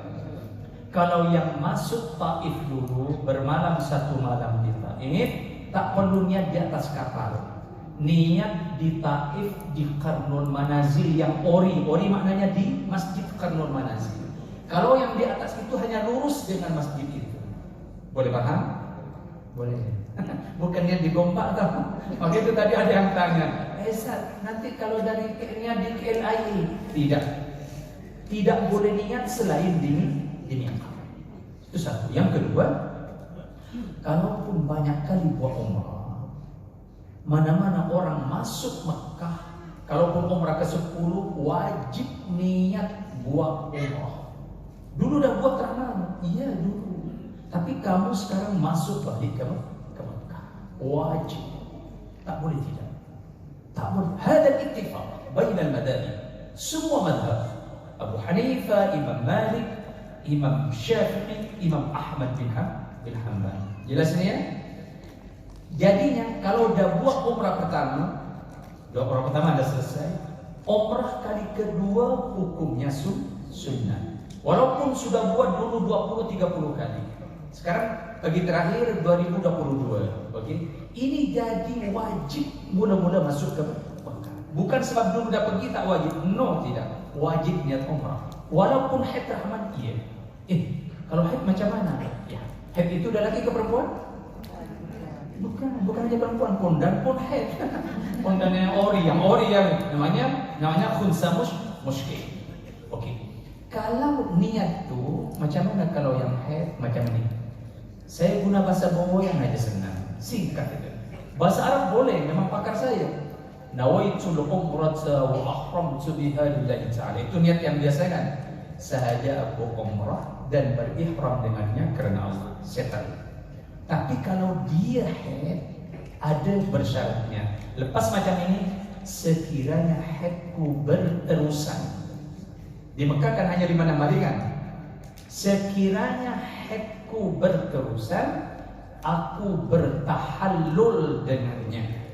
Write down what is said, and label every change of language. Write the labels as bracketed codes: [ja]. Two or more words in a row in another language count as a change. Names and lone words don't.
[ms] Kalau yang masuk Taif dulu, bermalam 1 malam di Taif, tak perlu niat di atas kapal. niat di Taif di Qarnul Manazil yang ori maknanya di Masjid Qarnul Manazil. Kalau yang di atas itu hanya lurus dengan masjid itu. Boleh paham? Boleh. Bukannya digombak tau. Waktu itu tadi ada yang tanya, Ustaz, nanti kalau dari niat di KLIA tidak boleh niat selain diniatkan. Itu satu. Yang kedua, kalaupun banyak kali buat umrah, mana-mana orang masuk Mekah, kalaupun umrah ke-10 wajib niat buat umrah. Dulu dah buat terang, iya dulu. Tapi kamu sekarang masuk balik ke Mekah, wajib. Tak boleh tidak. Tak boleh. [ar] هذا اتفاق بين المذاهب. [ms] Semua madhab, Abu Hanifah, Imam Malik, Imam Syafi'i, Imam Ahmad bin Hanbal. Jelas ini ya? Jadinya kalau udah buat umrah pertama dah selesai, umrah kali kedua hukumnya sunnah. Walaupun sudah buat dulu 20-30 kali. Sekarang pagi terakhir 2022. Oke. Ini jadi wajib mula-mula masuk ke Mekah. Bukan sebab dulu dah pergi tak wajib. No, tidak. Wajib niat umrah. Walaupun haid rahman iya. Kalau haid macam mana? Ya. Haid itu dah laki ke perempuan? Bukan hanya perempuan, pondan pun haid. Pondan yang ori yang namanya [ar] خنثى مشكل. [ms] Oke. Kalau niat tu macam mana kalau yang haid macam ni? Saya guna bahasa Bongo yang aja senang, singkat itu. Bahasa Arab boleh, memang pakar saya. [ar] نويت العمرة وأحرمت بها لله تعالى. [ms] Itu niat yang biasa kan? Sahaja aku umrah dan berihram dengannya karena Allah. Setan. Tapi kalau dia haid ada bersyaratnya. Lepas macam ini, sekiranya haidku berterusan. Di Mekah kan hanya 5 hari kan? Sekiranya haidku berterusan, aku bertahallul dengannya.